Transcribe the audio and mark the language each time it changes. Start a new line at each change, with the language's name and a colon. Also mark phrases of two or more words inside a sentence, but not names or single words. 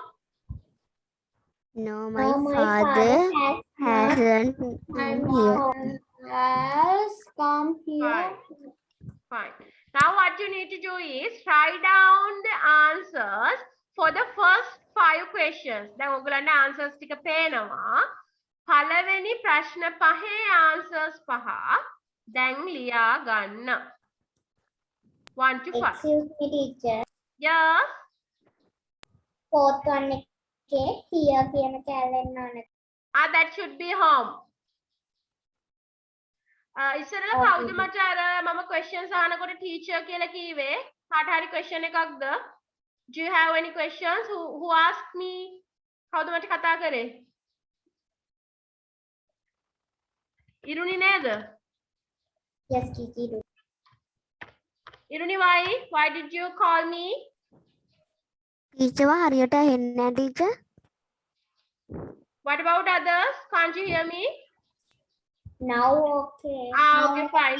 English: No, my No, my father hasn't come here. has come here. Fine. Fine. Now what you need to do is write down the answers for the first 5 questions.
Sinhala: දැන් ඔයගොල්ලන්ට answers ටික පේනවා. පළවෙනි ප්‍රශ්න පහේ answers පහ දැන් ලියා ගන්න.
English: 1 to 5. Excuse me, teacher. Yes. Fourth one
Sinhala: එකේ here කියන කැලෙන්න ඕනේ.
English: That should be home.
Sinhala: ඉස්සරලා
English: Okay.
Sinhala: කවුද මට අර මම questions අහනකොට teacher කියලා කිව්වේ? කාට හරි question එකක්ද?
English: Do you have any questions? Who asked me?
Sinhala: කවුද මට කතා කරේ? ඉරුනි නේද?
English: Yes, teacher. ඉරුනි, why did you call me?
Sinhala: Teacher හරියට ඇහෙන්නේ නැහැ teacher.
English: What about others? Can't you hear me? Now okay. Okay, fine.